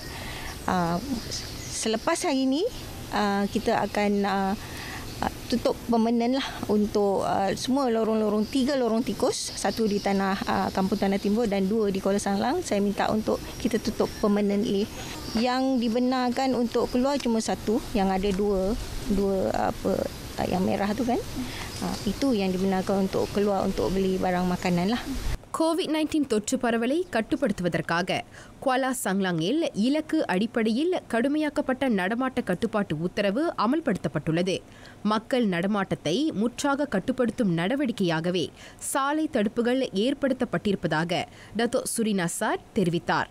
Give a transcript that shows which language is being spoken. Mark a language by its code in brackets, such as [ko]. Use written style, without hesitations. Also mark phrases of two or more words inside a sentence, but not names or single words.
[ms] Selepas hari ini kita akan tutup permanen lah untuk semua lorong-lorong, 3 lorong tikus, 1 di kampung Tanah Timbul dan 2 di Kuala Sanglang. Saya minta untuk kita tutup permanently. Yang dibenarkan untuk keluar cuma 1, yang ada dua yang merah tu kan. Itu yang dibenarkan untuk keluar untuk beli barang makanan lah. [ta] கோவிட்-19 தொற்று பரவலை கட்டுப்படுத்துவதற்காக குவாலா சங்லாங்கில் இலக்கு அடிப்படையில் கடுமையாக்கப்பட்ட நடமாட்ட கட்டுப்பாட்டு உத்தரவு அமல்படுத்தப்பட்டுள்ளது. மக்கள் நடமாட்டத்தை முற்றாக கட்டுப்படுத்தும் நடவடிக்கையாகவே சாலை தடுப்புகள் ஏற்படுத்தப்பட்டிருப்பதாக டத்தோ சுரினா சாட் தெரிவித்தார்.